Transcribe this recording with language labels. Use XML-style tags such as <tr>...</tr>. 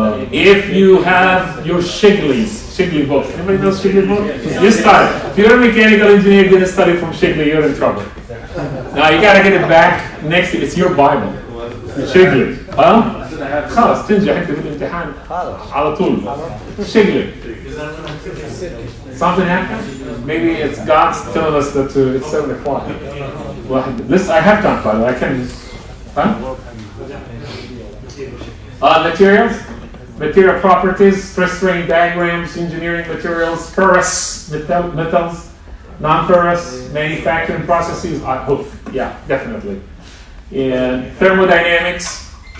<en>If you have your Shigley book. Anybody know Shigley book? You start. If you're a mechanical engineer, you're going to study from Shigley, you're in trouble. Now you got to get it back next. It's your Bible. Shigley.</en> <ar>خلاص تنجح انت في الامتحان على طول.</ar> <en>Shigley. Something happened? Maybe it's God's telling us that it's 7 o'clock. Well, this I have time, by the way. I can. Materials. Material properties, stress strain diagrams, engineering materials, ferrous metals, non-ferrous, manufacturing processes. Yeah, definitely. And thermodynamics,</en>